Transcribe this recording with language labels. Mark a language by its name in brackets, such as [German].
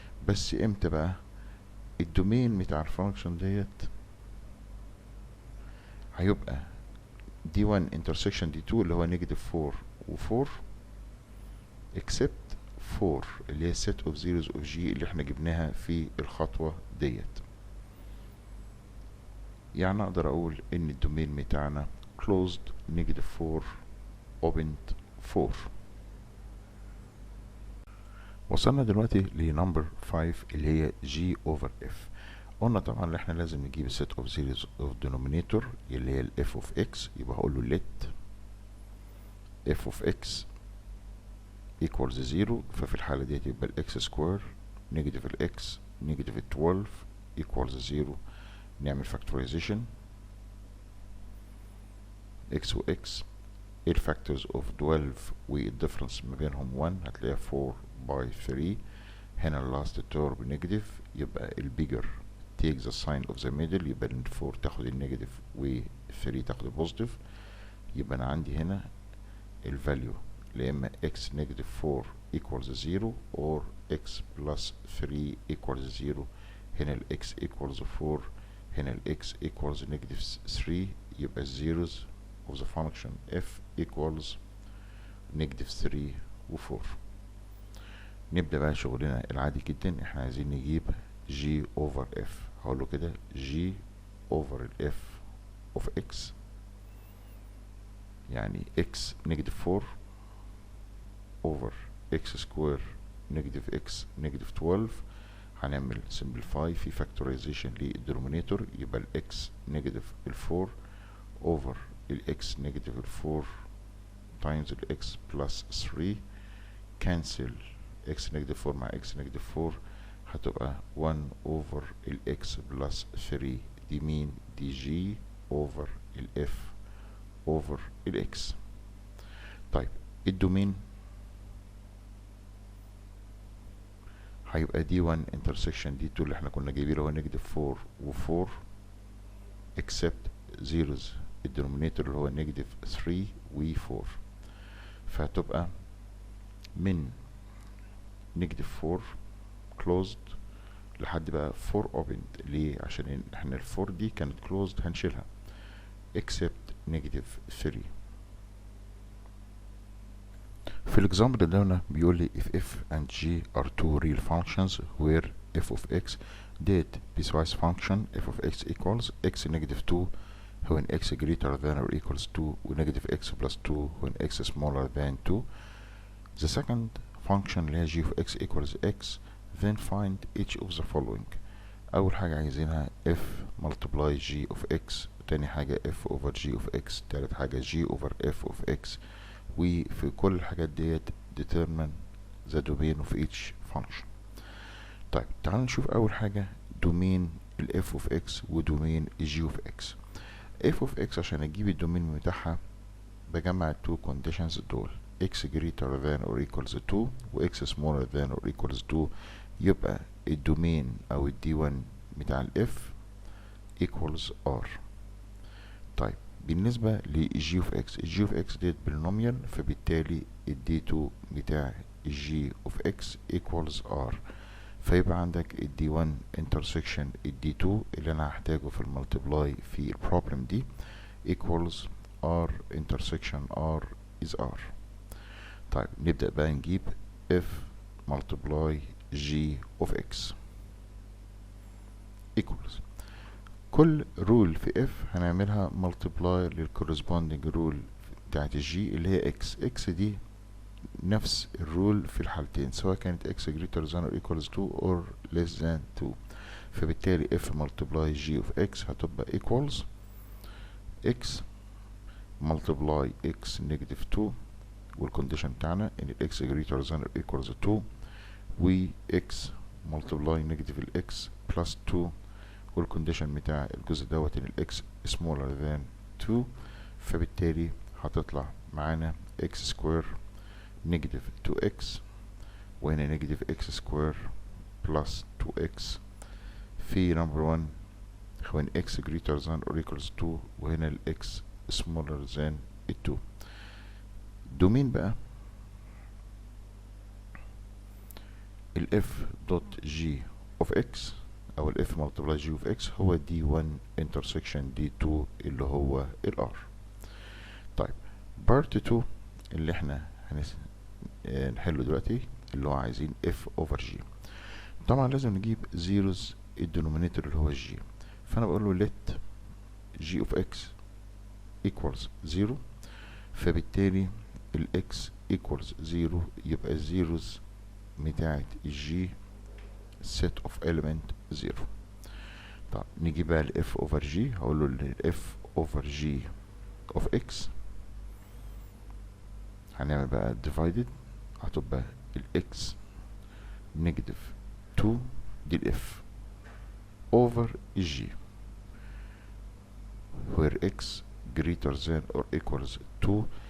[Arabic] بس امتى بقى؟ الدومين بتاع الفانكشن ديت هيبقى d1 intersection d2 اللي هو نيجاتيف 4 و4 except 4 اللي هي set of zeros of g اللي احنا جبناها في الخطوة ديت. يعني اقدر اقول ان الدومين بتاعنا closed negative 4 opened 4. وصلنا دلوقتي لنمبر 5 اللي هي g over f. قلنا طبعا ان احنا لازم نجيب set of series of denominator اللي هي ال f of x، يبقى هقول له let f of x equals 0. [English] ففي الحالة ديت يبقى ال x square negative ال x negative 12 equals 0. [Arabic] نعمل factorization x و x. ايه الفاكتورز اوف 12 والديفرنس ما بينهم 1؟ هتلاقيها 4 باي 3. هنا اللاست تيرم نيجاتيف، يبقى البيجر take the sign of the middle، يبقى ال 4 تاخد النيجاتيف و 3 تاخد البوزيتيف. [English] يبقى انا عندي هنا الفاليو يا اما x negative 4 equals 0 or x plus 3 equals 0. هنا ال x equals 4، هنا ال x equals negative 3. [Arabic] يبقى الزيروز of the function f equals negative 3 و 4. نبدأ بقى شغلنا العادي جدا. احنا عايزين نجيب g over f. [English] هقوله كده g over ال f of x، يعني x negative 4 over x square negative x negative 12. [Arabic] هنعمل simplify في factorization للدينومينيتور، يبقى ال x negative ال 4 over ال x negative ال 4 times ال x plus 3. [English] cancel x negative 4 مع x negative 4 هتبقى 1 over ال x plus 3. [Arabic] دي مين؟ دي g over ال f over ال x. طيب الدومين هيبقى دي 1 intersection دي 2 اللي احنا كنا جايبينه هو نيجاتيف 4 و 4 except zeros الدينومينيتور اللي هو نيجاتيف 3 و 4. فهتبقى من نيجاتيف 4 closed لحد بقى 4 opened. ليه؟ عشان احنا ال 4 دي كانت closed هنشيلها except نيجاتيف 3. [English] في الاكزامبل اللي هنا بيقول لي if f and g are two real functions where f of x did piecewise function f of x equals x negative 2 when x greater than or equals 2 و negative x plus 2 when x smaller than 2. The second function اللي هي g of x equals x. Then find each of the following. [Arabic] أول حاجة عايزينها f multiply g of x، تاني حاجة f over g of x، تالت حاجة g over f of x. [English] وفي كل الحاجات ديت determine the domain of each function. [Arabic] طيب تعالوا نشوف أول حاجة دومين ال f of x ودومين ال g of x. f of x عشان أجيب الدومين بتاعها بجمع ال two conditions دول x greater than or equals 2 و x smaller than or equals 2. يبقى الدومين أو ال d1 بتاع ال f equals r. طيب بالنسبة ل g of x، ال g of x ديت بالنوميال، فبالتالي ال d2 بتاع ال g of x equals r. فيبقى عندك ال d1 intersection ال d2 اللي انا هحتاجه في الملتبلاي في البروبلم دي equals r intersection r is r. طيب نبدأ بقى نجيب f multiply g of x equals كل رول في f هنعملها multiply للcorresponding رول بتاعت الجي اللي هي x. [English] x دي نفس الرول في الحالتين سواء كانت x greater than or equals 2 or less than 2. [Arabic] فبالتالي f multiply g of x هتبقى equals x multiply x negative 2 والcondition بتاعنا ان ال x greater than or equals 2 و x multiply negative ال x plus 2 والكونديشن بتاع الجزء دوت ان ال x smaller than 2. فبالتالي هتطلع معانا اكس سكوير نيجاتيف 2x، وهنا نيجاتيف اكس سكوير بلس 2x في نمبر 1 when x greater than or equals 2، وهنا ال x smaller than 2. دومين بقى ال f dot g of x او ال f multiply g of x هو d1 intersection d2 اللي هو ال r. طيب part 2 اللي احنا نحله دلوقتي اللي هو عايزين f over g. طبعا لازم نجيب zeros الدينومينيتور اللي هو الجي، فانا بقول له let g of x equals 0، فبالتالي ال x equals 0 يبقى الزيروز بتاعت الجي set of element 0. طب نيجي بقى ل f over g، هقول له ال f over g of x هنعمل بقى divided، هتبقى ال x negative 2 دي ال f over g where x greater than or equals 2.